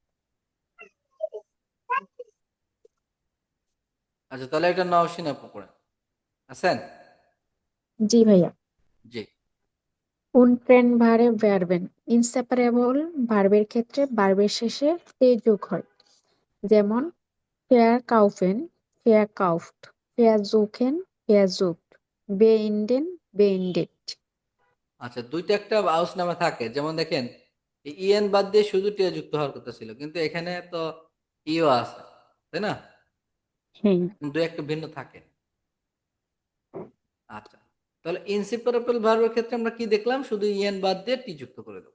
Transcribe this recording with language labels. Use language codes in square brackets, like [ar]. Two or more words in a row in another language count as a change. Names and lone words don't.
[bn] আচ্ছা, তাহলে এটা নওশিন আপু পড়েন, আছেন? জি ভাইয়া। জি। [de] untrennbare Verben [bn] ইনসেপারেবল ভার্বের ক্ষেত্রে ভার্বের শেষে তে যোগ হয়। [de] যেমন verkaufen, verkauft, versuchen, versucht, beenden, beendet. [bn] আচ্ছা, দুইটা একটা আউস নামে থাকে, যেমন দেখেন ইএন বাদ দিয়ে শুধু টিয়া যুক্ত হওয়ার কথা ছিল, কিন্তু এখানে তো ইও আছে, তাই না? হ্যাঁ, দুই একটা ভিন্ন থাকে। আচ্ছা, তাহলে ইনসেপারেবল ভার্বের ক্ষেত্রে আমরা কি দেখলাম, শুধু ইএন বাদ দিয়ে টি যুক্ত করে দেবো।